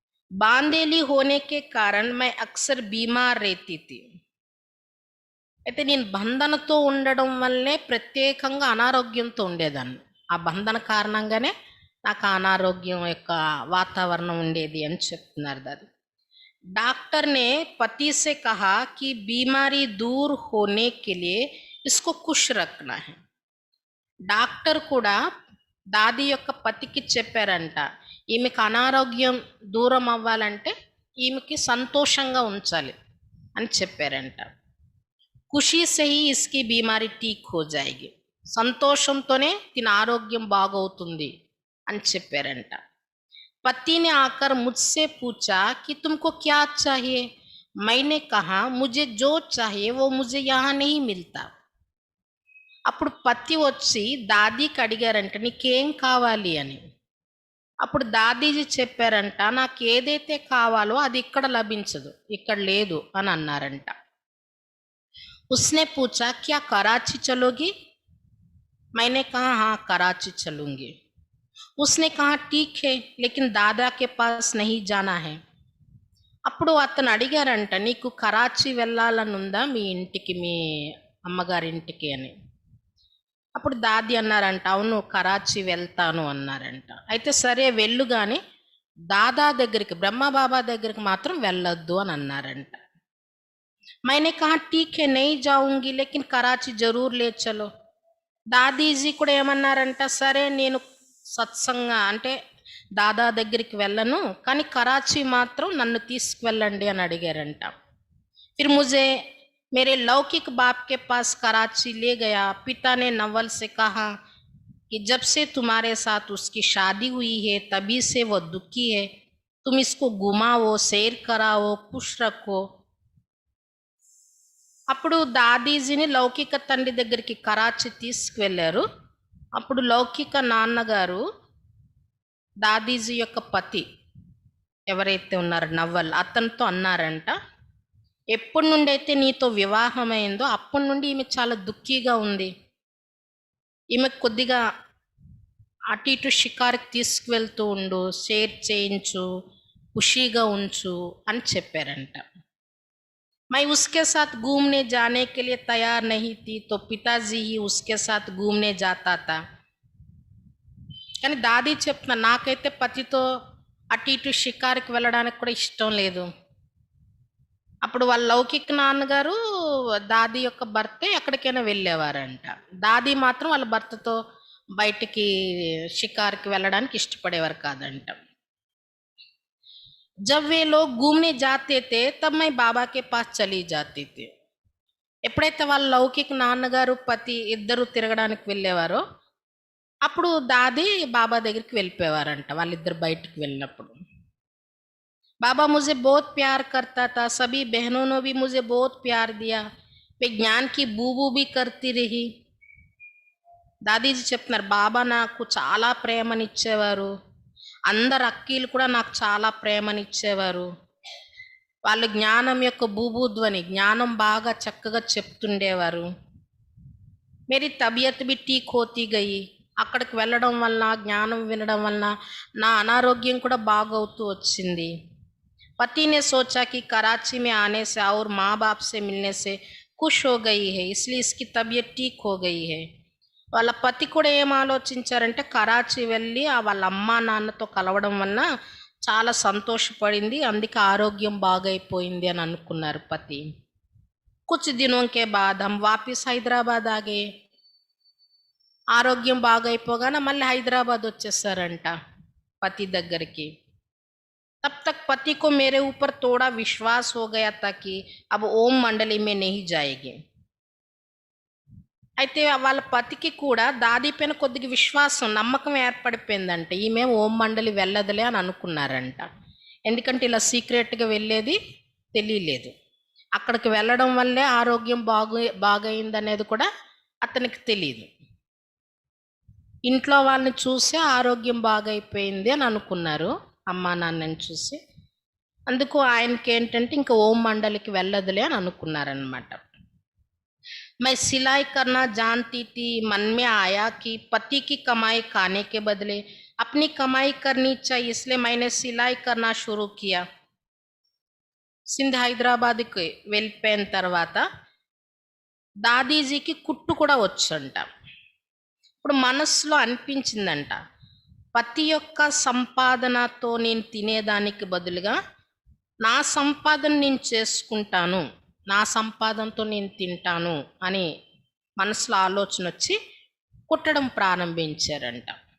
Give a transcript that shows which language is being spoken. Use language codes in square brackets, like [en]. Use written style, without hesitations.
[hi] బాందేలి హోనేకే కారణ్ my Akbar బీమార్ రేతీ థీ. [te] అయితే నేను బంధనతో ఉండడం వల్లే ప్రత్యేకంగా అనారోగ్యంతో ఉండేదాన్ని. ఆ బంధన కారణంగానే నాకు అనారోగ్యం యొక్క వాతావరణం ఉండేది అని చెప్తున్నారు దాది. [hi] डॉक्टर ने पति से कहा कि बीमारी दूर होने के लिए इसको खुश रखना है. [te] డాక్టర్ కూడా దాది యొక్క పతికి చెప్పారంట, ఈమెకి అనారోగ్యం దూరం అవ్వాలంటే ఈమెకి సంతోషంగా ఉంచాలి అని చెప్పారంట. [hi] ఖుషీ से ही इसकी बीमारी ठीक हो जाएगी. [te] సంతోషంతోనే దీని ఆరోగ్యం బాగవుతుంది అని చెప్పారంట. [hi] पति ने आकर मुझसे पूछा कि तुमको क्या चाहिए? मैंने कहा मुझे जो चाहिए वो मुझे यहाँ नहीं मिलता. [te] అప్పుడు పతి వచ్చి దాదీకి అడిగారంట, నీకేం కావాలి అని. అప్పుడు దాదీజీ చెప్పారంట, నాకు ఏదైతే కావాలో అది ఇక్కడ లభించదు, ఇక్కడ లేదు అని అన్నారంట. [hi] उसने पूछा क्या कराची चलोगी? मैंने कहा हाँ कराची चलूंगी. उसने कहा ठीक है लेकिन दादा के पास नहीं जाना है. [te] అప్పుడు అతను అడిగారంట, నీకు కరాచీ వెళ్ళాలని ఉందా మీ ఇంటికి, మీ అమ్మగారింటికి అని. అప్పుడు దాది అన్నారంట, అవును కరాచీ వెళ్తాను అన్నారంట. అయితే సరే వెళ్ళు కానీ దాదా దగ్గరికి, బ్రహ్మబాబా దగ్గరికి మాత్రం వెళ్ళొద్దు అని అన్నారంట. [hi] मैंने कहा ठीक है नहीं जाऊंगी लेकिन कराची जरूर ले चलो. [te] దాదీజీ కూడా ఏమన్నారంట, సరే నేను సత్సంగ అంటే దాదా దగ్గరికి వెళ్ళను కానీ కరాచీ మాత్రం నన్ను తీసుకువెళ్ళండి అని అడిగారంట. [hi] फिर मुझे मेरे लौकिक बाप के पास कराची ले गया. पिता ने नवल से कहा कि जब से तुम्हारे साथ उसकी शादी हुई है तभी से वो दुखी है, तुम इसको घुमाओ, सैर कराओ, खुश रखो. [te] అప్పుడు దాదీజీని లౌకిక తండ్రి దగ్గరికి కరాచీ తీసుకువెళ్ళారు. అప్పుడు లౌకిక నాన్నగారు దాదీజీ యొక్క పతి ఎవరైతే ఉన్నారో నవ్వల్, అతనితో అన్నారంట, ఎప్పటి నుండి అయితే నీతో వివాహమైందో అప్పటి నుండి ఈమె చాలా దుఃఖీగా ఉంది, ఈమెకు కొద్దిగా అటు ఇటు షికారుకి తీసుకువెళ్తూ ఉండు, షేర్ చేయించు, ఖుషీగా ఉంచు అని చెప్పారంట. [hi] मैं उसके साथ घूमने जाने के लिए तैयार नहीं थी तो पिताजी ही उसके साथ घूमने जाता था. [te] కానీ దాది చెప్తున్నా, నాకైతే పతితో అటు ఇటు షికారుకి వెళ్ళడానికి కూడా ఇష్టం లేదు. అప్పుడు వాళ్ళ లౌకిక నాన్నగారు దాది యొక్క భర్త ఎక్కడికైనా వెళ్ళేవారంట. దాది మాత్రం వాళ్ళ భర్తతో బయటికి షికారుకి వెళ్ళడానికి ఇష్టపడేవారు కాదంట. [hi] जब वे लोग घूमने जाते थे तब मैं बाबा के पास चली जाती थी. [te] ఎప్పుడైతే వాళ్ళ లౌకిక నాన్నగారు పతి ఇద్దరు తిరగడానికి వెళ్ళేవారో అప్పుడు దాది బాబా దగ్గరికి వెళ్ళిపోయేవారంట, వాళ్ళిద్దరు బయటికి వెళ్ళినప్పుడు. [hi] बाबा मुझे बहुत प्यार करता था, सभी बहनों ने भी मुझे बहुत प्यार दिया, वे ज्ञान की बूबू भी करती रही. [te] దాదీజీ చెప్తున్నారు, బాబా నాకు చాలా ప్రేమనిచ్చేవారు, అందరు అక్కీలు కూడా నాకు చాలా ప్రేమనిచ్చేవారు. వాళ్ళు జ్ఞానం యొక్క బూబూధ్వని, జ్ఞానం బాగా చక్కగా చెప్తుండేవారు. [hi] మేరీ తబియత్ బి ఠీక్ హోతీ గయి. [te] అక్కడికి వెళ్ళడం వలన, జ్ఞానం వినడం వలన నా అనారోగ్యం కూడా బాగవుతూ వచ్చింది. [hi] पति ने सोचा कि कराची में आने से और माँ बाप से मिलने से खुश हो गई है, इसलिए इसकी तबीयत ठीक हो गई है. [te] వాళ్ళ పతి కూడా ఏం ఆలోచించారంటే కరాచీ వెళ్ళి వాళ్ళ అమ్మా నాన్నతో కలవడం వలన చాలా సంతోషపడింది, అందుకే ఆరోగ్యం బాగైపోయింది అని అనుకున్నారు పతి. [hi] కుछ दिनों के बाद हम वापिस హైదరాబాద్ ఆగే. [te] ఆరోగ్యం బాగైపోగానే మళ్ళీ హైదరాబాద్ వచ్చేసారంట పతి దగ్గరికి. [hi] तब तक पति को मेरे ऊपर थोड़ा विश्वास हो गया था कि अब ओम मंडली में नहीं जाएगी. [te] అయితే వాళ్ళ పతికి కూడా దాది పైన కొద్దిగా విశ్వాసం, నమ్మకం ఏర్పడిపోయిందంట. ఈమె ఓం మండలి వెళ్ళదులే అని అనుకున్నారంట. ఎందుకంటే ఇలా సీక్రెట్గా వెళ్ళేది తెలియలేదు. అక్కడికి వెళ్ళడం వల్లే ఆరోగ్యం బాగైందనేది కూడా అతనికి తెలియదు. ఇంట్లో వాళ్ళని చూసి ఆరోగ్యం బాగైపోయింది అని అనుకున్నారు అమ్మా నాన్నని చూసి. అందుకు ఆయనకి ఏంటంటే ఇంకా ఓం మండలికి వెళ్ళదులే అని అనుకున్నారనమాట. [hi] मैं सिलाई करना जानती थी, मन में आया कि पति की कमाई खाने के बदले अपनी कमाई करनी चाहिए, इसलिए मैंने सिलाई करना शुरू किया. [te] సింధ్ హైదరాబాద్కి వెళ్ళిపోయిన తర్వాత దాదీజీకి కుట్టు కూడా వచ్చంట. ఇప్పుడు మనసులో అనిపించిందంట, పతి యొక్క సంపాదనతో నేను తినేదానికి బదులుగా నా సంపాదన నేను చేసుకుంటాను, నా సంపాదనతో నేను తింటాను అని మనసులో ఆలోచన వచ్చి కుట్టడం ప్రారంభించారంట.